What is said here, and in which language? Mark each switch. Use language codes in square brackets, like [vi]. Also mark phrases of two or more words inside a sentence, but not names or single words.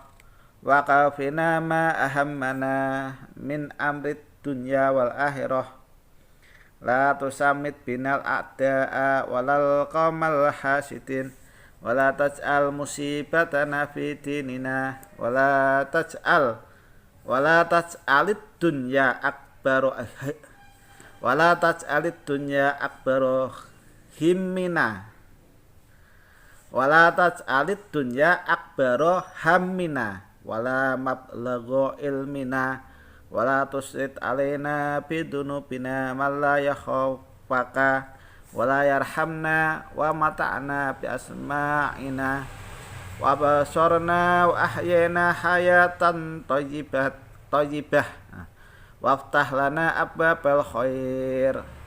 [ar] واكفنا ما أهمنا من أمر الدنيا والآخرة لا تشمت بنا الأعداء ولا القوم الحاسدين ولا تجعل مصيبتنا في ديننا ولا تجعل الدنيا أكبر همنا ولا تجعل الدنيا أكبر همنا ولا مبلغ علمنا ولا تسلط علينا بذنوبنا من لا يخافك ولا يرحمنا ومتعنا بأسماعنا وأبصارنا وأحينا حياة طيبة وافتح لنا أبواب الخير